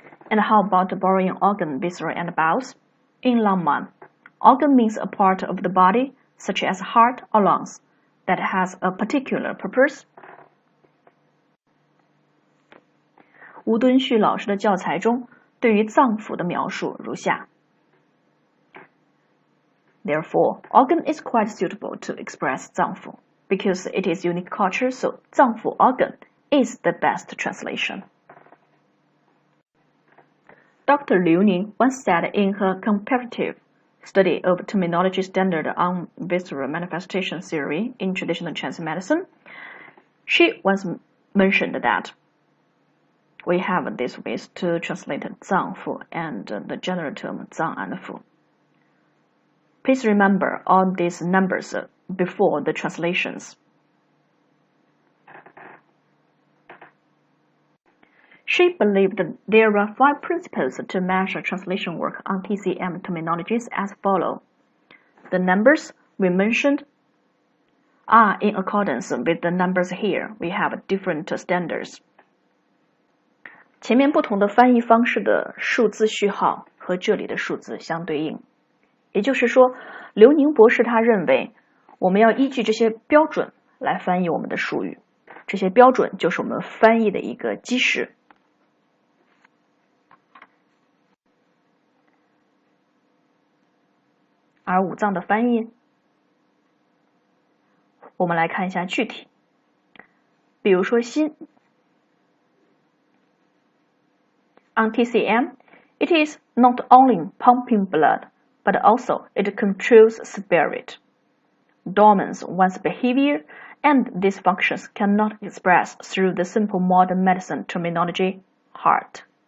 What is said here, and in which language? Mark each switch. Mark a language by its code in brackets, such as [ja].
[en] And how about borrowing organ, viscera, and bowels? In Langman, organ means a part of the body, such as heart or lungs, that has a particular purpose. [zh] 吴敦旭老师的教材中对于脏腑的描述如下。 [en] Therefore, organ is quite suitable to express 脏腑, because it is unique culture, so 脏腑 organ is the best translation. Dr. Liu Ning once said in her comparative study of terminology standard on visceral manifestation theory in traditional Chinese medicine, she once mentioned that we have these ways to translate 脏腑 and the general term 脏and腑. Please remember all these numbers before the translations. She believed there are 5 principles to measure translation work on TCM terminologies as follow. The numbers we mentioned are in accordance with the numbers here. We have different standards. [zh] 前面不同的翻译方式的数字序号和这里的数字相对应。也就是说，刘宁博士他认为我们要依据这些标准来翻译我们的术语，这些标准就是我们翻译的一个基石。而五脏的翻译，我们来看一下具体。比如说心 [en] ，on TCM, it is not only pumping blood, but also it controls spirit, dormants one's behavior, and these functions cannot express through the simple modern medicine terminology, heart.